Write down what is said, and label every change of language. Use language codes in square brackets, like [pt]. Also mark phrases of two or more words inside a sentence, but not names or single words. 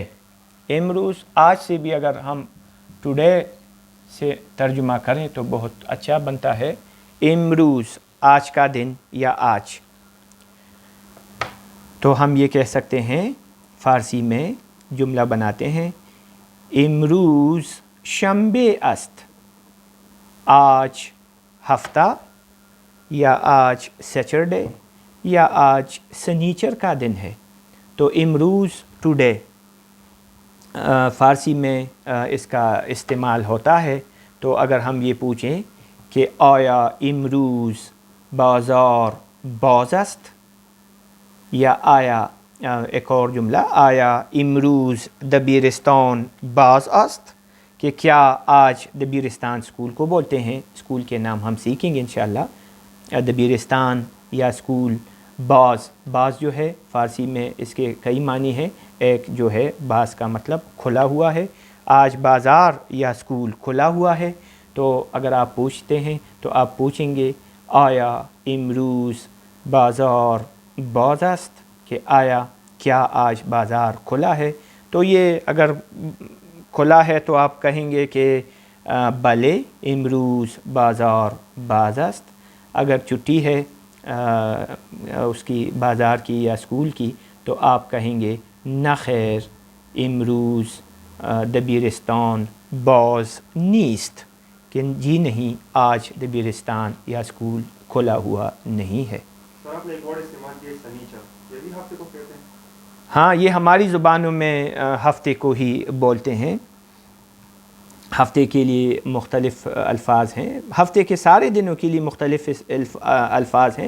[ur] امروز آج سے بھی اگر ہم ٹوڈے سے ترجمہ کریں تو بہت اچھا بنتا ہے، امروز آج کا دن یا آج۔ تو ہم یہ کہہ سکتے ہیں، فارسی میں جملہ بناتے ہیں، [fa] امروز شنبه است، [ur] آج ہفتہ یا آج سیچرڈے یا آج سنیچر کا دن ہے۔ تو امروز ٹوڈے فارسی میں اس کا استعمال ہوتا ہے۔ تو اگر ہم یہ پوچھیں کہ [fa] آیا امروز بازار باز است، [ur] یا آیا ایک اور جملہ، [fa] آیا امروز دبیرستان باز است، [ur] کہ کیا آج دبیرستان اسکول کو بولتے ہیں، اسکول کے نام ہم سیکھیں گے انشاءاللہ۔ دبیرستان یا اسکول، باز جو ہے فارسی میں اس کے کئی معنی ہیں، ایک جو ہے باز کا مطلب کھلا ہوا ہے، آج بازار یا اسکول کھلا ہوا ہے۔ تو اگر آپ پوچھتے ہیں تو آپ پوچھیں گے [fa] آیا امروز بازار باز است، [ur] کہ آیا کیا آج بازار کھلا ہے۔ تو یہ اگر کھلا ہے تو آپ کہیں گے کہ [fa] بلے امروز بازار باز است۔ [ur] اگر چھٹی ہے اس کی بازار کی یا اسکول کی تو آپ کہیں گے [fa] نخیر امروز دبیرستان باز نیست، [ur] کہ جی نہیں آج دبیرستان یا اسکول کھلا ہوا نہیں ہے۔ سر آپ نے ایک ورڈ استعمال کیا سنیچر، یہ بھی ہفتے کو کہتے ہیں؟ ہاں، یہ ہماری زبانوں میں ہفتے کو ہی بولتے ہیں۔ ہفتے کے لیے مختلف الفاظ ہیں، ہفتے کے سارے دنوں کے لیے مختلف الفاظ ہیں۔